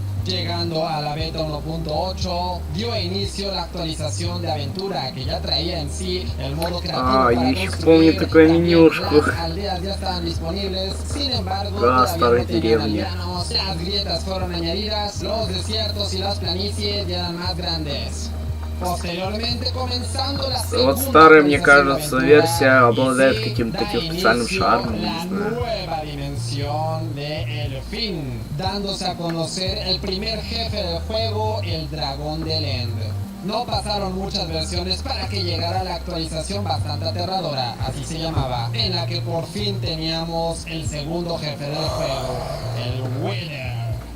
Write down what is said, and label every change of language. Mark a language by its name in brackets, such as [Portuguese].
[Spanish] Llegando a la beta 1.8, dio inicio la actualización de aventura, que ya traía en sí el modo creativo para construir. Las aldeas ya estaban disponibles, sin embargo, todavía no tenían aldeanos. Las grietas fueron añadidas, los desiertos y las planicies ya eran más grandes. Posteriormente, comenzando la segunda [Russian] Вот старая, мне кажется, версия обладает каким-то таким специальным шармом, не знаю. [Spanish] Nueva dimensión de El Fin, dándose a conocer el primer jefe del juego, el dragón del End. No pasaron muchas versiones para que llegara la actualización bastante aterradora, así se llamaba, en la que por fin teníamos el segundo jefe del juego, el Wither.